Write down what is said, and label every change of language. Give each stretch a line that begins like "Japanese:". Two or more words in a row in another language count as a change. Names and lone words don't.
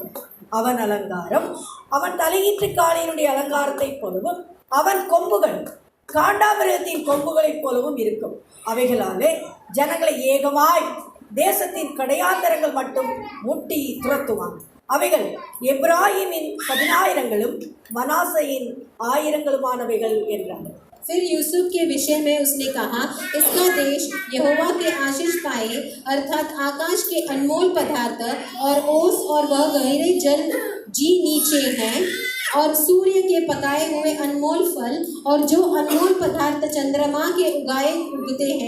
Tamil: அவன் அலங்காரம் அவன் தலையீற்று காளையினுடைய அலங்காரத்தை போலவும் அவன் கொம்புகள் காண்டாமிருகத்தின் கொம்புகளைப் போலவும் இருக்கும். அவைகளாலே ஜனங்களை ஏகமாய் தேசத்தின் கடையாந்தரங்கள் மட்டும் முட்டி துரத்துவான். அவைகள் எப்ராஹிமின் 10,000களும் மனாசையின் 1000களுமானவைகள் என்றார்.
Hindi: फिर यूसुफ के विषय में उसने कहा, इसका देश यहोवा के आशीष पाए अर्थात आकाश के अनमोल पदार्थ और ओस और वह गहरे जल जी नीचे हैं और सूर्य के पकाए हुए अनमोल फल और जो अनमोल पदार्थ चंद्रमा के उगते हैं